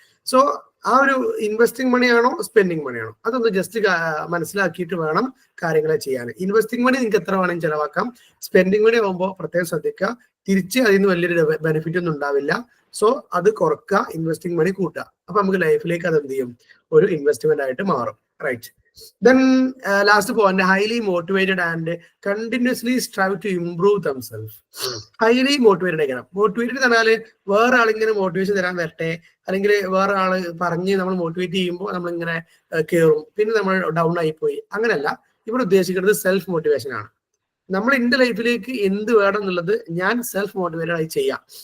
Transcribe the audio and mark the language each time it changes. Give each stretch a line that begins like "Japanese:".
Malayalam: So ആ ഒരു investing മണിയാണോ spending മണിയാണോ അതൊന്ന് ജസ്റ്റ് മനസ്സിലാക്കിയിട്ട് വേണം കാര്യങ്ങളെ ചെയ്യാൻ. ഇൻവെസ്റ്റിംഗ് മണി നിങ്ങൾക്ക് എത്ര വേണമെങ്കിലും ചെലവാക്കാം. സ്പെൻഡിങ് മണി ആകുമ്പോൾ പ്രത്യേകം ശ്രദ്ധിക്കുക, തിരിച്ച് അതിൽ നിന്ന് വലിയൊരു ബെനിഫിറ്റ് ഒന്നും ഉണ്ടാവില്ല. സോ അത് കുറക്കുക, ഇൻവെസ്റ്റിംഗ് മണി കൂട്ടുക. അപ്പൊ നമുക്ക് ലൈഫിലേക്ക് അത് എന്ത് ചെയ്യും, ഒരു ഇൻവെസ്റ്റ്മെന്റ് ആയിട്ട് മാറും. Right.
English: Then last point, highly motivated and continuously strive to improve themselves.
Malayalam: Highly motivated ആയിരിക്കണം. മോട്ടിവേറ്റഡ് പറഞ്ഞാൽ വേറെ ആളിങ്ങനെ മോട്ടിവേഷൻ തരാൻ വരട്ടെ, അല്ലെങ്കിൽ വേറെ ആള് പറഞ്ഞ് നമ്മൾ മോട്ടിവേറ്റ് ചെയ്യുമ്പോൾ നമ്മളിങ്ങനെ കയറും, പിന്നെ നമ്മൾ ഡൗൺ ആയിപ്പോയി. അങ്ങനെയല്ല, ഇവിടെ ഉദ്ദേശിക്കുന്നത് സെൽഫ് മോട്ടിവേഷൻ ആണ്. നമ്മൾ എന്റെ ലൈഫിലേക്ക് എന്ത് വേണം എന്നുള്ളത് ഞാൻ സെൽഫ് മോട്ടിവേറ്റഡ് ആയി ചെയ്യാം.